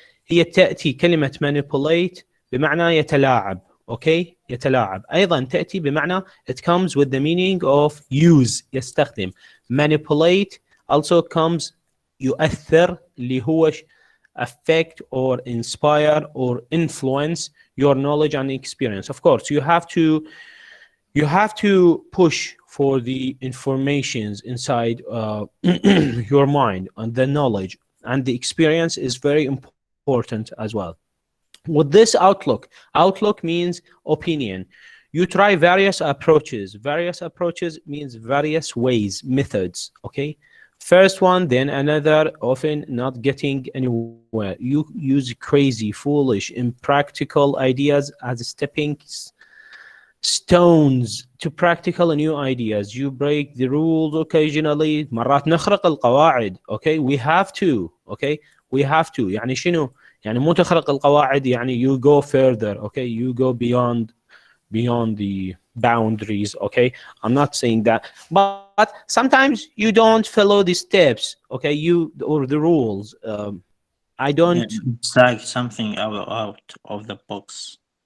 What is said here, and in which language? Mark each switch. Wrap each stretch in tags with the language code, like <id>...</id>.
<ar>هي تأتي كلمة manipulate بمعنى يتلاعب. اوكي يتلاعب. ايضا تأتي بمعنى</ar> <en>it comes with the meaning of use</en> <ar>يستخدم.</ar> <en>manipulate also comes</en> <ar>يؤثر اللي هو</ar> <en>affect or inspire or influence your knowledge and experience. Of course you have to push for the informations inside your mind, and the knowledge and the experience is very important as well. With this outlook means opinion. You try various approaches. Various approaches means various ways, methods, okay? First one, then another, often not getting anywhere. You use crazy, foolish, impractical ideas as stepping stones to practical new ideas. You break the rules occasionally.</en> <ar>مرات نخرق القواعد.</ar> <en>Okay, we have to. Okay, we have to.</en> <ar>يعني شنو؟ يعني مو تخرق القواعد يعني</ar> <en>you go further. Okay, you go beyond the boundaries. Okay, I'm not saying that, but sometimes you don't follow the steps. Okay, or the rules. I don't. It's like something out of the box.</en>